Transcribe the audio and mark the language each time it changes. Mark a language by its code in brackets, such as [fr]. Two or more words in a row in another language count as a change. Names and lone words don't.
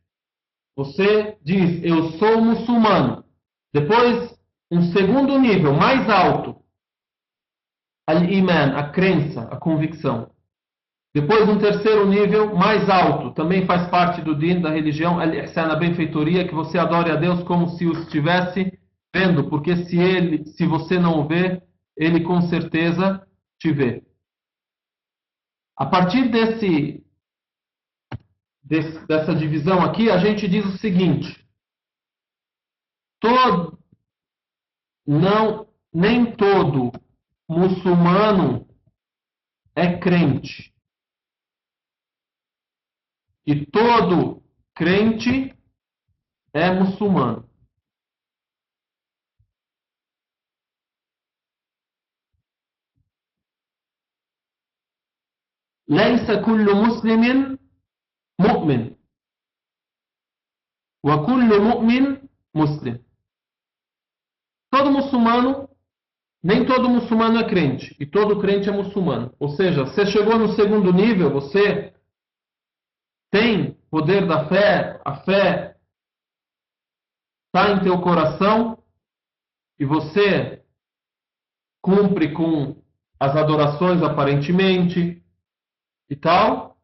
[pt] Você diz, eu sou muçulmano. Depois, um segundo nível, mais alto, al-iman, a crença, a convicção. Depois, um terceiro nível, mais alto, também faz parte do din, da religião, al-ihsan, a benfeitoria, que você adore a Deus como se o estivesse vendo, porque se você não o vê, ele com certeza te vê. A partir dessa divisão aqui, a gente diz o seguinte, nem todo muçulmano é crente. E todo crente é muçulmano. [ar] ليس كل مسلم مؤمن وكل مؤمن مسلم. [pt] Todo muçulmano, nem todo muçulmano é crente. E todo crente é muçulmano. Ou seja, você chegou no segundo nível, você tem poder da fé, a fé está em teu coração e você cumpre com as adorações aparentemente e tal.